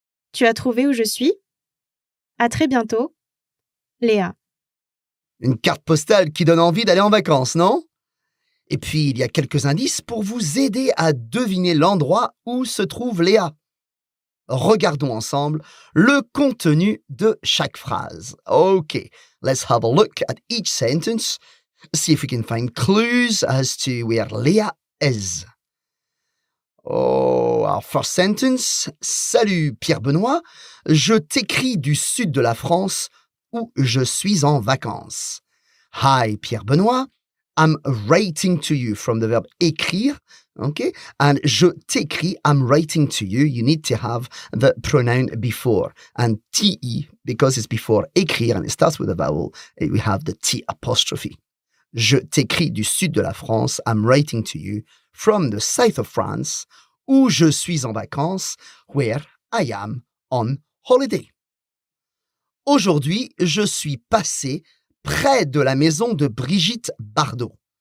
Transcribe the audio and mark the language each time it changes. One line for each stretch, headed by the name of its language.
French: Tu as trouvé où je suis? À très bientôt. Léa. Une carte postale qui donne envie d'aller en vacances, non? Et puis, il y a quelques indices pour vous aider à deviner l'endroit où se trouve Léa. Regardons ensemble le contenu de chaque phrase.
English: Okay, let's have a look at each sentence. See if we can find clues as to where Léa is. Oh, our first sentence.
French: Salut Pierre-Benoît, je t'écris du sud de la France où je suis en vacances.
English: Hi Pierre-Benoît, I'm writing to you from the verb écrire, okay? And
French: je t'écris,
English: I'm writing to you. You need to have the pronoun before. And te, because it's before écrire and it starts with a vowel, we have the T apostrophe.
French: Je t'écris du sud de la France.
English: I'm writing to you from the south of France,
French: où je suis en vacances,
English: where I am on holiday.
French: Aujourd'hui, je suis passé près de la maison de Brigitte Bardot.